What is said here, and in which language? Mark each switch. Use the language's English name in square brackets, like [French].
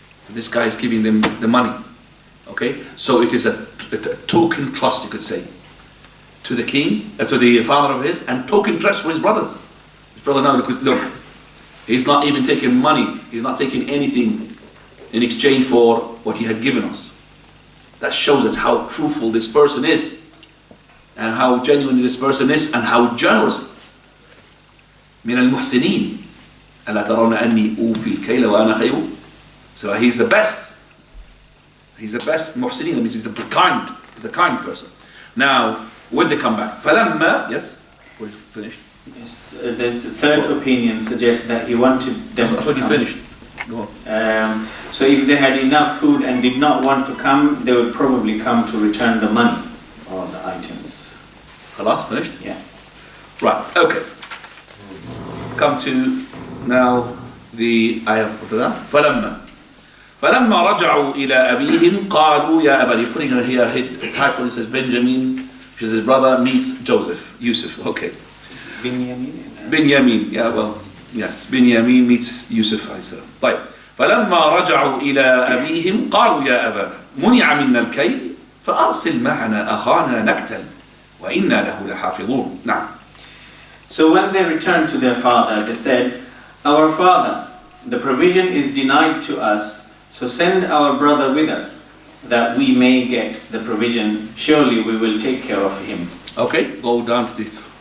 [English] This guy is giving them the money. Okay? So it is a token trust, you could say, to the king, to the father of his, and token trust for his brothers. His brother now look, he's not even taking money, he's not taking anything in exchange for what he had given us. That shows us how truthful this person is, and how genuine this person is, and how generous. [Arabic] من المحسنين ألا ترون أني أوفي الكيل وأنا خير. [English] So he's the best. He's the best muhsinin. That means he's the kind person. Now, when they come back, [Arabic] فلما, [English] yes, we're finished. Yes, there's a third opinion suggests that he wanted them. That's what you finished. Go on. So if they had enough food and did not want to come, they would probably come to return the money or the items. [Arabic] خلاص, [English] finished? Yeah. Right, okay. Come to now the ayah after that. [Arabic] فلما رجعوا إلى أبيهم قالوا يا أبا. [English] You're putting here a title, it says Benjamin, which is his brother, meets Yusuf, okay. Binyamin, yeah, well, yes, Binyamin meets Yusuf [Arabic] عليه السلام. طيب. فلما رجعوا إلى أبيهم قالوا يا أبانا منع منا الكيل فأرسل معنا أخانا نكتل وإنا له لحافظون. نعم. [English] So when they returned to their father, they said, "Our father, the provision is denied to us, so send our brother with us, that we may get the provision. Surely we will take care of him." Okay, go down to this.